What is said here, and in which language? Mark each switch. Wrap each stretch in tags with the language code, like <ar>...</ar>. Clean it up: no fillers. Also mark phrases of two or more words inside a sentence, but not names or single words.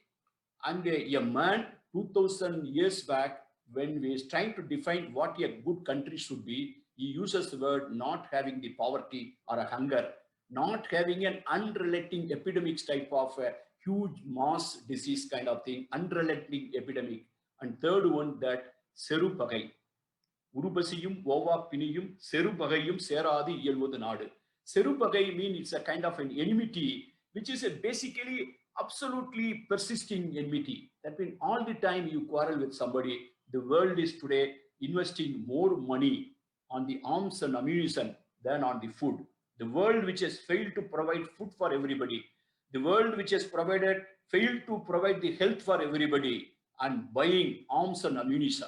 <en>And a man 2000 years back, when we is trying to define what a good country should be, he uses the word not having the poverty or a hunger, not having an unrelenting epidemics type of a huge mass disease kind of thing, unrelenting epidemic. And third one, that serupagai.</en> <ta>உறுபசியும் ஓவாப் பிணியும் செறுபகையும் சேராது இயல்வது நாடு.</ta> <en>Serupagai means it's a kind of an enmity, which is a basically absolutely persisting enmity. That means all the time you quarrel with somebody. The world is today investing more money on the arms and ammunition than on the food. The world which has failed to provide food for everybody, the world which has failed to provide the health for everybody, and buying arms and ammunition.</en>